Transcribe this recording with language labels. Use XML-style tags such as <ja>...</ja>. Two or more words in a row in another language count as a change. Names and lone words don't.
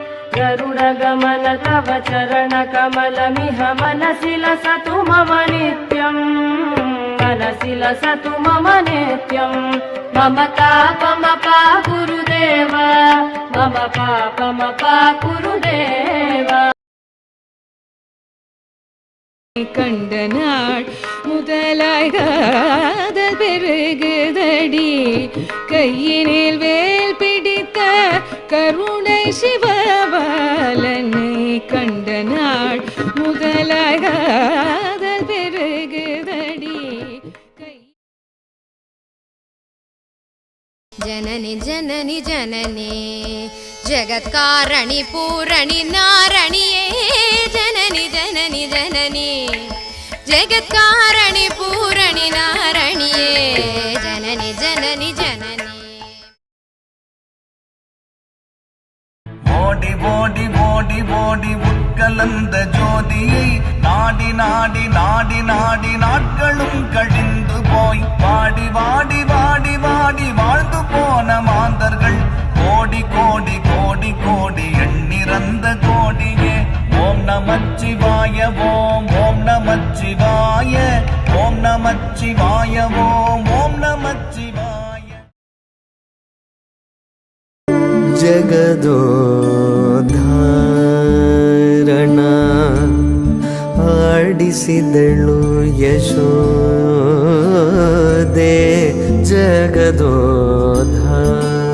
<sa>गरुडगमन तव चरणकमलमिह मनसि लसतु मम नित्यम् मनसि लसतु मम नित्यम् मम तापमपा गुरुदेव मम पापमपा गुरुदेव</sa> <ta>கண்ட நாள் முதலாய் காதல் பெருகுதடி கையினில் வேல் பிடித்த கருணை சிவபாலனை கண்ட நாள் முதலாய் காதல் பெருகுதடி</ta> <sa>जननी जननी जननी जगत्कारणि पूरणि नारणिये जननी जननी जननी जगत्कारणि पूरणि नारणिये जननी जननी जननी</sa> <ta>ஓடி ஓடி ஓடி ஓடி உட்கலந்த ஜோதியை நாடி நாடி நாடி நாடி நாட்களும் கழிந்து போய் வாடி வாடி வாடி வாடி வாழ்ந்து போன மாந்தர்கள் கோடி கோடி கோடி கோடி எண்ணிறந்த கோடியே ஓம் நமச்சிவாய ஓம் ஓம் நமச்சிவாய ஓம் நமச்சிவாய ஓம் ஓம் நமச்சிவாய</ta> <kn>ಜಗದೋದ್ಧಾರಣ ಆಡಿಸಿದಳು ಯಶೋದೆ ಜಗದೋದ್ಧಾರ</kn>